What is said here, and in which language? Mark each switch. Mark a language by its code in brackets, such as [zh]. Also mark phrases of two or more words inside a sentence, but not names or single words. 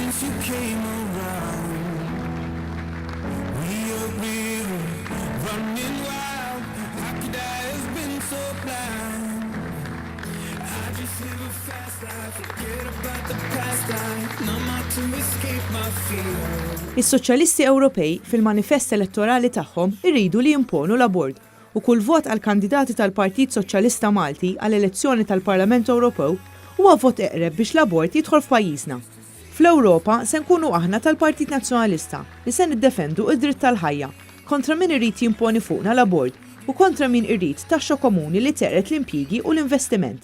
[en] came around. We are river running wild. How could I have been so blind? I just live a fast life, forget about the past life. Numb out to escape my fear. [mt] Is-Soċjalisti Ewropej fil-manifest elettorali tagħhom irridu li jimponu l-abort u kull vot għal kandidati tal-Partit Soċjalista Malti għall elezzjoni tal-Parlament Ewropew huwa vot eqreb biex l-abort jidħol f'pajjiżna. Fl-Ewropa se nkunu aħna tal-Partit Nazzjonalista li se niddefendu id-dritt tal-ħajja kontra min irid jimponi fuqna l-abort u kontra min irid taxxa komuni li teqret l-impjigi u l-investiment.